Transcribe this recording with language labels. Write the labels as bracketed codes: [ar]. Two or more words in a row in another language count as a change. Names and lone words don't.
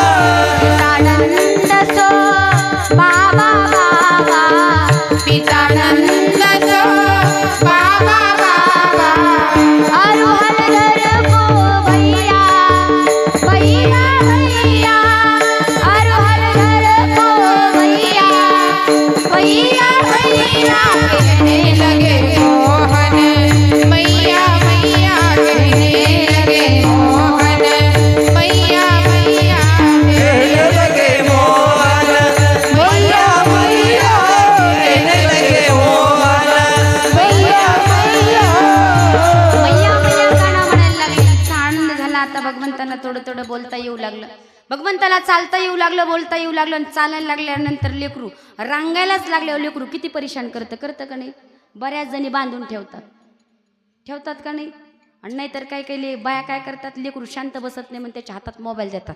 [hi] पितानंद सो बाबा बाबा, पितानंद सो बाबा बाबा, अरुहल धर को भैया भैया भैया, अरुहल धर को भैया भैया भैया, कहने लगे मोहन मैया मैया, कहने लगे मोहन मैया मैया, कहने लगे मोहन मैया मैया, कहने लगे मोहन मैया मैया. [mr] मैया मैया गाणं म्हणायला लागले. इतका आनंद झाला. आता भगवंतांना थोडं थोडं बोलता येऊ लागलं. भगवंताला चालता येऊ लागलं, बोलता येऊ लागलं. आणि चालायला लागल्यानंतर लेकरू रांगायलाच लागल्यावर लेकरू किती परेशान करतं का नाही? बऱ्याच जणी बांधून ठेवतात, ठेवतात का नाही? आणि नाहीतर काय काही बाया काय करतात, लेकरू शांत बसत नाही म्हणून त्याच्या हातात मोबाईल देतात.